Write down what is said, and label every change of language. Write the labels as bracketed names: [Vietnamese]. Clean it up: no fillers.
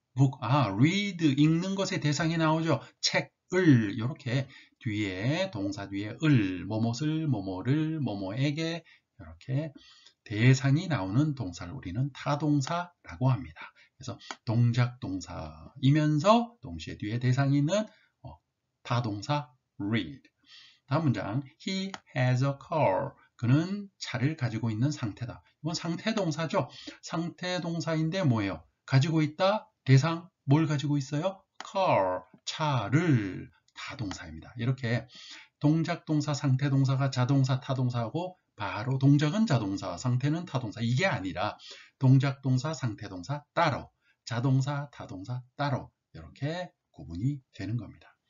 [Korean] book, read, 읽는 것의 대상이 나오죠. 책을, 이렇게 뒤에, 동사 뒤에 뭐뭇을, 뭐뭐를, 뭐뭐에게 이렇게 대상이 나오는 동사를 우리는 타동사라고 합니다. 그래서 동작 동사이면서 동시에 뒤에 대상이 있는 타동사 read. 다음 문장, [English] he has a car. [Korean] 그는 차를 가지고 있는 상태다. 이건 상태 동사죠. 상태 동사인데 뭐예요? 가지고 있다, 대상, 뭘 가지고 있어요? car, 차를, 타동사입니다. 이렇게 동작 동사, 상태 동사가 자동사, 타동사하고 바로 동작은 자동사, 상태는 타동사, 이게 아니라 동작 동사, 상태 동사 따로, 자동사, 타동사 따로 이렇게 구분이 되는 겁니다.